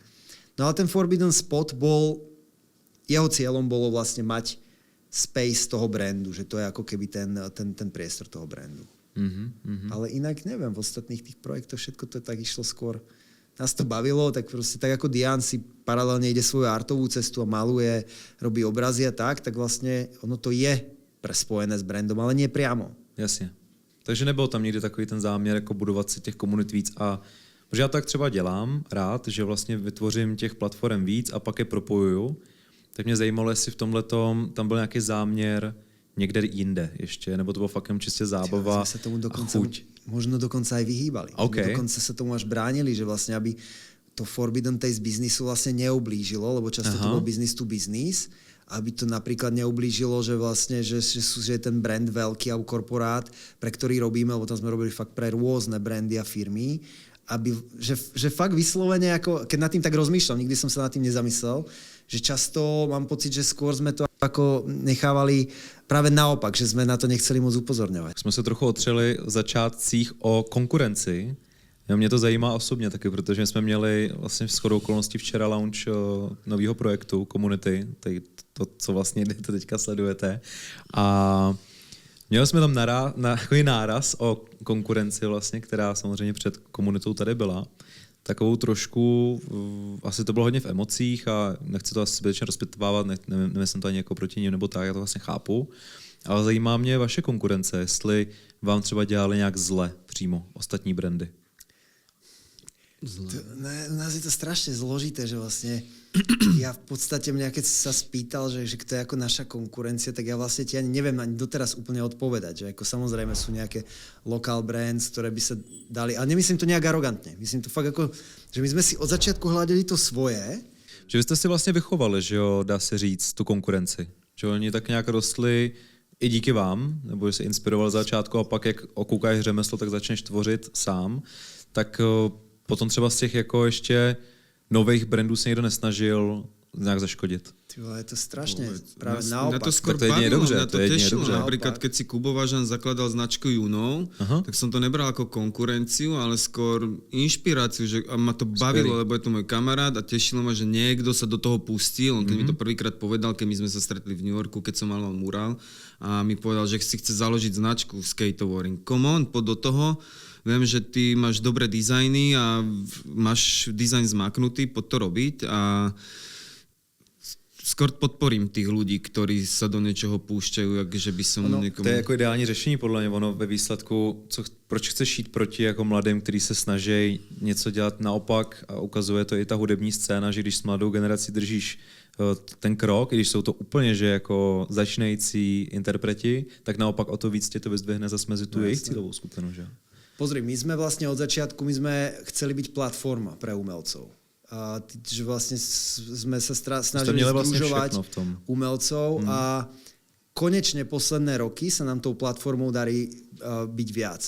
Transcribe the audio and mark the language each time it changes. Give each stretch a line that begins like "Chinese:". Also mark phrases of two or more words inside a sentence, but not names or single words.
Slovak: No ale ten Forbidden Spot jeho cieľom bolo vlastne mať space toho brandu, že to je ako keby ten priestor toho brandu. Ale inak neviem, v ostatných tých projektoch všetko to tak išlo skôr. Nás to bavilo, tak proste tak ako Dian si paralelne ide svoju artovú cestu a maluje, robí obrazy a tak vlastne ono to je prespojené s brandom, ale nie priamo.
Czech: Jasně. Takže nebyl tam nikdy takový ten záměr jako budovat si těch komunit víc a protože já tak třeba dělám rád, že vlastně vytvořím těch platform víc a pak je propojuju, tak mě zajímalo, jestli v tomhletom tam byl nějaký záměr někde jinde ještě, nebo to bylo fakt čistě zábava a chuť.
Slovak: Možno dokonca aj vyhýbali. Okay. Dokonca sa tomu až bránili, že vlastne aby to Forbidden Taste biznisu vlastne neublížilo, lebo často to bol
English: business to business,
Slovak: aby to napríklad neublížilo, že vlastne, že je ten brand veľký alebo korporát, pre ktorý robíme, lebo tam sme robili fakt pre rôzne brandy a firmy, že fakt vyslovene, ako, keď nad tým tak rozmýšľam, nikdy som sa nad tým nezamyslel, že často mám pocit, že skôr sme to ako nechávali práve naopak, že sme na to nechceli moc upozorňovať.
Czech: Jsme se trochu otřeli v začátcích o konkurenci. Mě to zajímá osobně taky, protože jsme měli vlastně v shodou okolností včera launch nového projektu Community, to, co vlastně teďka sledujete. A měli jsme tam takový náraz o konkurenci vlastně, která samozřejmě před komunitou tady byla. Takovou trošku, asi to bylo hodně v emocích a nechci to asi zbytečně rozpitvávat, nemyslím to ani jako proti ním nebo tak, já to vlastně chápu. Ale zajímá mě vaše konkurence, jestli vám třeba dělali nějak zle přímo ostatní brandy.
Slovak: U nás je to strašne zložité, že vlastne ja v podstate mňa, keď sa spýtal, že kto je ako naša konkurencia, tak ja vlastne ti ani neviem ani doteraz úplne odpovedať, že ako samozrejme sú nejaké
English: local brands,
Slovak: ktoré by sa dali, ale nemyslím to nejak arogantne, myslím to fakt ako, že my sme si od začiatku hľadali to svoje.
Czech: Že vy jste si vlastně vychovali, že jo, dá se říct, tu konkurenci. Že oni tak nějak rostli i díky vám, nebo že se inspiroval za začátku a pak jak okoukáš řemeslo, tak začneš tvořit sám. Tak potom třeba z těch jako ještě nových brandů se někdo nesnažil nějak zaškodit.
Slovak: Je to strašne, práve naopak. Na to skôr bavilo, mňa to tešilo. Napríklad, keď si Kubo Vážan zakladal značku Juno, tak som to nebral ako konkurenciu, ale skôr inšpiráciu, že a ma to bavilo, lebo je to môj kamarát a tešilo ma, že niekto sa do toho pustil. On keď mi to prvýkrát povedal, keď my sme sa stretli v New Yorku, keď som mal mural a mi povedal, že si chce založiť značku skateboarding.
English: Come on,
Slovak: poď do toho. Viem, že ty máš dobré dizajny a máš dizajn zmaknutý, poď to robiť a skôr podporím tých ľudí, ktorí sa do niečoho púšťajú, že by som někomu...
Czech: To je jako ideální řešení podle mě, ono ve výsledku, proč chceš jít proti jako mladým, kteří se snaží něco dělat naopak a ukazuje to i ta hudební scéna, že když s mladou generací držíš ten krok, i když jsou to úplně že jako začínající interpreti, tak naopak o to víc tě to vyzdvihne zase mezi tu jejich cílovou skupinu, že?
Slovak: Pozri, my sme vlastne od začiatku, my sme chceli byť platforma pre umelcov. A že vlastne sme sa snažili združovať umelcov a konečne posledné roky sa nám tou platformou darí byť viac.